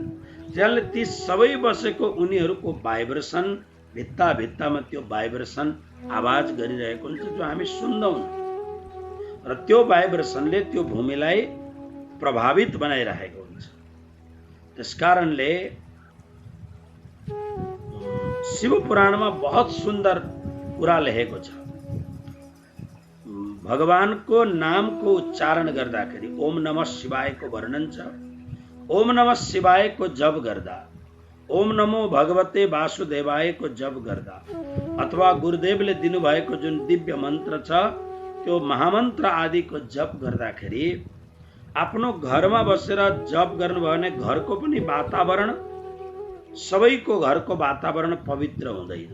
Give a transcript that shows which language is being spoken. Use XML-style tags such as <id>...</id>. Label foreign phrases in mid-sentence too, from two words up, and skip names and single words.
<ne>त्यसले ती सबै बसेको उनीहरूको भाइब्रेसन, भित्ता भित्तामा त्यो भाइब्रेसन आवाज गरिरहेको हुन्छ जो हामी सुन्दैनौं, र त्यो भाइब्रेसनले त्यो भूमिलाई प्रभावित बनाइरहेको हुन्छ। त्यसकारणले शिव पुराणमा बहुत सुन्दर कुरा लेखेको छ। भगवानको नामको उच्चारण गर्दाखेरि ओम नमः शिवायको वर्णन छ। ओम नमः शिवायको जप गर्दा, ओम नमो भगवते वासुदेवायको जप गर्दा, अथवा गुरुदेवले दिनुभएको जुन दिव्य मन्त्र छ त्यो महामन्त्र आदिको जप गर्दाखेरि आफ्नो घरमा बसेर जप गर्नुभयो भने घरको पनि वातावरण, सबैको घरको वातावरण पवित्र हुँदैन।</ne>